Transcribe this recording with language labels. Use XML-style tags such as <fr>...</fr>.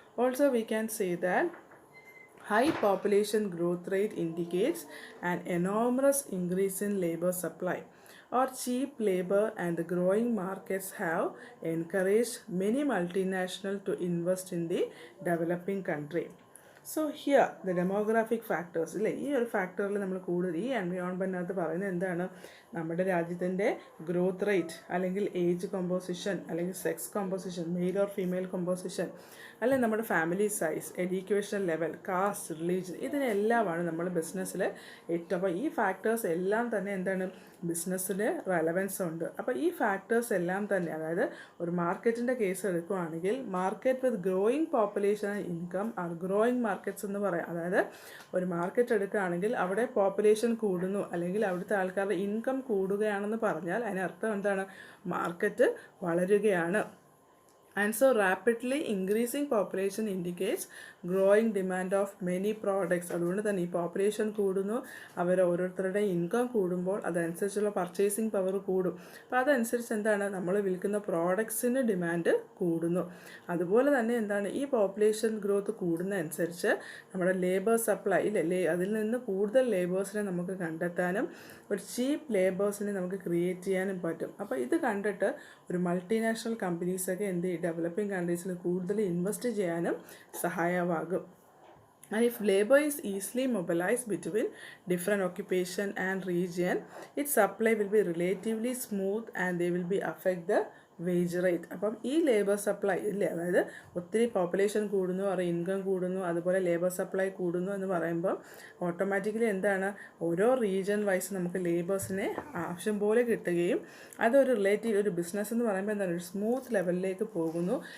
<en>Also we can say that high population growth rate indicates an enormous increase in labor supply or cheap labor, and the growing markets have encouraged many multinationals to invest in the developing country. So here the demographic factors</en> <ml>ഇല്ലേ, ഈ ഒരു ഫാക്ടറിൽ നമ്മൾ കൂടുതൽ ഈ എൻവയോൺമെൻറ്റിനകത്ത് പറയുന്നത് എന്താണ്, നമ്മുടെ രാജ്യത്തിൻ്റെ ഗ്രോത്ത് റേറ്റ് അല്ലെങ്കിൽ ഏജ് കോമ്പോസിഷൻ അല്ലെങ്കിൽ sex composition, male or female composition, അല്ലെങ്കിൽ നമ്മുടെ family size, education level, cast, religion, ഇതിനെല്ലാമാണ് നമ്മൾ ബിസിനസ്സിൽ ഏറ്റവും. അപ്പോൾ ഈ ഫാക്ടേഴ്സ് എല്ലാം തന്നെ എന്താണ്, ബിസിനസ്സിന് റെലവൻസ് ഉണ്ട്. അപ്പോൾ ഈ ഫാക്ടേഴ്സ് എല്ലാം തന്നെ, അതായത് ഒരു മാർക്കറ്റിൻ്റെ കേസ് എടുക്കുകയാണെങ്കിൽ</ml> <en>market with growing population and income are growing markets</en> <ml>എന്ന് പറയാം. അതായത് ഒരു മാർക്കറ്റ് എടുക്കുകയാണെങ്കിൽ അവിടെ പോപ്പുലേഷൻ കൂടുന്നു അല്ലെങ്കിൽ അവിടുത്തെ ആൾക്കാരുടെ ഇൻകം കൂടുകയാണെന്ന് പറഞ്ഞാൽ അതിനർത്ഥം എന്താണ്, മാർക്കറ്റ് വളരുകയാണ്.</ml> <en>And so rapidly increasing population indicates growing demand of many products.</en> <ml>അതുകൊണ്ട് തന്നെ ഈ പോപ്പുലേഷൻ കൂടുന്നു, അവർ ഓരോരുത്തരുടെ ഇൻകം കൂടുമ്പോൾ അതനുസരിച്ചുള്ള പർച്ചേസിങ് പവർ കൂടും. അപ്പോൾ അതനുസരിച്ച് എന്താണ്, നമ്മൾ വിൽക്കുന്ന പ്രോഡക്ട്സിന് ഡിമാൻഡ് കൂടുന്നു. അതുപോലെ തന്നെ എന്താണ്, ഈ പോപ്പുലേഷൻ ഗ്രോത്ത് കൂടുന്നതനുസരിച്ച് നമ്മുടെ ലേബർ സപ്ലൈ ഇല്ലേ, അതിൽ നിന്ന് കൂടുതൽ ലേബേഴ്സിനെ നമുക്ക് കണ്ടെത്താനും ഒരു ചീപ്പ് ലേബേഴ്സിനെ നമുക്ക് ക്രിയേറ്റ് ചെയ്യാനും പറ്റും. അപ്പോൾ ഇത് കണ്ടിട്ട് ഒരു മൾട്ടിനാഷണൽ കമ്പനീസൊക്കെ എന്ത് ചെയ്യും, ഡെവലപ്പിംഗ് കൺട്രീസിൽ കൂടുതൽ ഇൻവെസ്റ്റ് ചെയ്യാനും സഹായമാകും.</ml> <en>And if labor is easily mobilized between different occupation and region, its supply will be relatively smooth and they will be affect the wage rate.</en> <ml>അപ്പം ഈ ലേബർ സപ്ലൈ ഇല്ലേ, അതായത് ഒത്തിരി പോപ്പുലേഷൻ കൂടുന്നു, അവരുടെ ഇൻകം കൂടുന്നു, അതുപോലെ ലേബർ സപ്ലൈ കൂടുന്നു എന്ന് പറയുമ്പോൾ ഓട്ടോമാറ്റിക്കലി എന്താണ്, ഓരോ റീജിയൻ വൈസ് നമുക്ക് ലേബേഴ്സിനെ ആവശ്യം പോലെ കിട്ടുകയും അതൊരു ഒരു ബിസിനസ് എന്ന് പറയുമ്പോൾ എന്താണ്, ഒരു സ്മൂത്ത് ലെവലിലേക്ക് പോകുന്നു.</ml>